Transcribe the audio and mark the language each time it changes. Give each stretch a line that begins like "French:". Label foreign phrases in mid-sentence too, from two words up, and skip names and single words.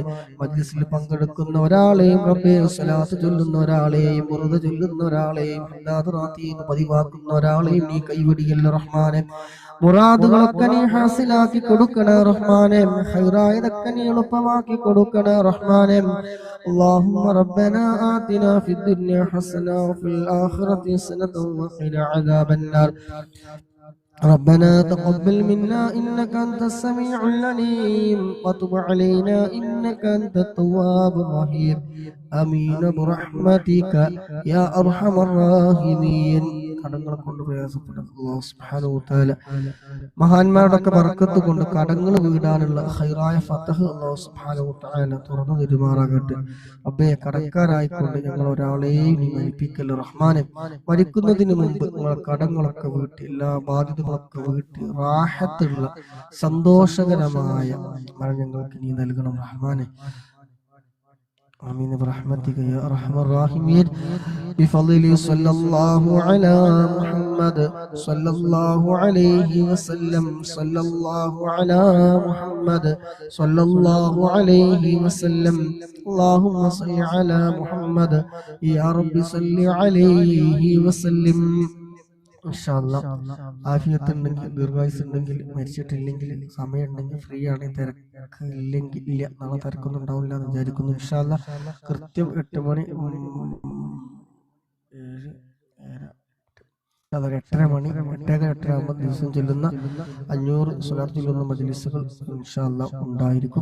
Malayalam: മജ്ലിസിൽ പങ്കെടുക്കുന്ന ഒരാളെയും റബ്ബേ സ്വലാത്ത് ചൊല്ലുന്ന ഒരാളെയും ഉറുദ ചൊല്ലുന്ന ഒരാളെയും ഹദ്ദാദ് റാത്തീബ് പതിവാക്കുന്ന ഒരാളെയും നീ കൈവടിയില്ല റഹ്മാനെ. മുറാദുകളൊക്കെ നീ ഹാസിലാക്കി കൊടുക്കണേ റഹ്മാനെ. ഖൈറായതൊക്കെ നീ എളുപ്പമാക്കി കൊടുക്കണേ റഹ്മാനെ.
Arabic: اللهم ربنا آتنا في الدنيا حسنة وفي الآخرة حسنة وقنا عذاب النار. ربنا تقبل منا إنك أنت السميع العليم وتب علينا إنك أنت التواب الرحيم. آمين برحمتك يا أرحم الراحمين.
Malayalam: കടങ്ങളെ കൊണ്ട് പ്രയാസപ്പെട്ട അല്ലാഹു
Arabic: سبحانه وتعالى
Malayalam: മഹാന്മാരുടെ ബർക്കത്ത് കൊണ്ട് കടങ്ങൾ വീടാനുള്ള ഖൈറായ ഫതഹ് അല്ലാഹു
Arabic: سبحانه وتعالى
Malayalam: തുറന്നു തരുമാറാകട്ടെ. റബ്ബേ കടക്കാരായിക്കൊണ്ട് ഞങ്ങൾ ഒരാളെയും നീ മരിപ്പിക്കല്ല റഹ്മാനെ. മരിക്കുന്നതിന് മുമ്പ് ഞങ്ങളെ കടങ്ങളൊക്കെ വീട്ടി എല്ലാ ബാധ്യതകളൊക്കെ വീട്ടി റാഹത്തുള്ള സന്തോഷകരമായ മരണം ഞങ്ങൾക്ക് നീ നൽകണം റഹ്മാനെ.
Arabic: آمين برحمتك يا أرحم الراحمين. بفضل صلى الله على محمد صلى الله عليه وسلم. صلى الله على محمد صلى الله عليه وسلم. اللهم صل على محمد يا رب صل عليه وسلم.
Malayalam: ആഫിയത്ത് ഉണ്ടെങ്കിൽ ദീർഘായുസ് ഉണ്ടെങ്കിൽ മരിച്ചിട്ടില്ലെങ്കിൽ സമയം ഉണ്ടെങ്കിൽ ഫ്രീ ആണെങ്കിൽ തിരക്ക് ഇല്ലെങ്കിൽ ഇല്ല. നാളെ തിരക്കൊന്നും ഉണ്ടാവില്ല എന്ന് വിചാരിക്കുന്നു.
Arabic: إن شاء الله
Malayalam: കൃത്യം 8 മണി 8:30 മണി 8:30 ആകുമ്പോൾ ദിവസം ചൊല്ലുന്ന 500 സ്വലാത്ത് ചൊല്ലുന്ന മജ്ലിസുകൾ
Arabic: إن شاء الله
Malayalam: ഉണ്ടായിരിക്കും.